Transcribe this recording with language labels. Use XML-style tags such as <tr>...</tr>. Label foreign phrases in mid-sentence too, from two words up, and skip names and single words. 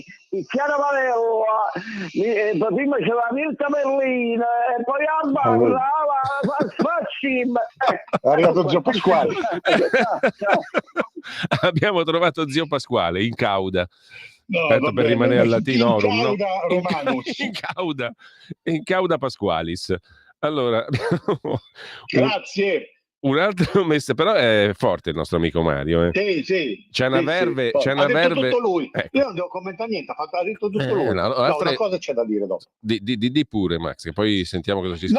<it>Chiara Valella, prima c'era Mirta Merlina, e poi è arrivato Zio Pasquale. Abbiamo trovato Zio Pasquale</it> <la>in cauda.</la> <it>No, Aspetta, per rimanere al latinorum,</it> <la>in cauda Romanus. in cauda Pasqualis.</la> <it>Allora, grazie. Un altro messaggio, però è forte il nostro amico Mario. Sì. C'è una verve. C'è una verve. Detto tutto lui. Io non devo commentare niente, ha detto tutto lui. Una cosa c'è da dire dopo. Di pure, Max, che poi sentiamo cosa ci scrive</it>